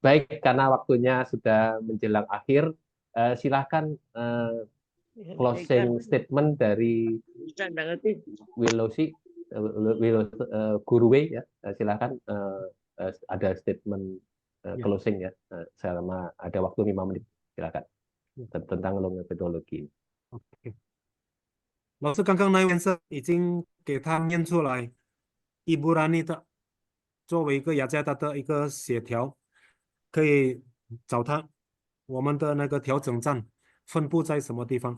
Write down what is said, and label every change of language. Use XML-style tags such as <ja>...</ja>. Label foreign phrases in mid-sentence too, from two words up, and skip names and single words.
<id>Baik, karena waktunya sudah menjelang akhir, silakan</id> <en>closing statement</en> <id>dari Wilosi, Guru Wei ya. Silakan ada</id> <en>statement closing</en> <id>ya. Selama ada waktu 5 menit, silakan tentang metodologi.</id> <zh>OK，老师刚刚那位先生已经给他念出来，伊布拉尼的作为一个雅加达的一个协调，可以找他。我们的那个调整站分布在什么地方？</zh>